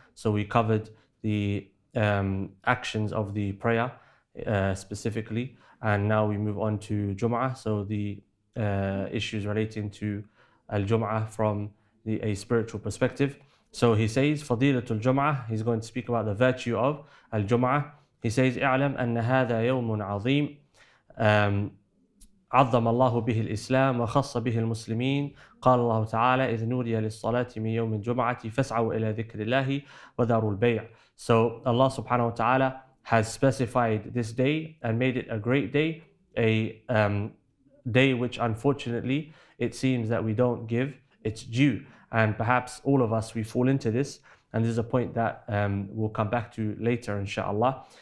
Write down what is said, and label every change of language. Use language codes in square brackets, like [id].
[en] So we covered the actions of the prayer specifically, and now we move on to Jummah, so the issues relating to al-Jum'ah from a spiritual perspective. So he says, Fadilatul Jum'ah, he's going to speak about the virtue of al-Jum'ah. He says, [ar] اعلم أن هذا يوم عظيم عظم الله به الإسلام وخص به المسلمين. قال الله تعالى إذ نودي للصلاة من يوم الجمعة فاسعوا إلى ذكر الله وذروا البيع. [en] So Allah subhanahu wa ta'ala has specified this day and made it a great day, a day which unfortunately it seems that we don't give its due, and perhaps all of us, we fall into this, and this is a point that we'll come back to later inshallah.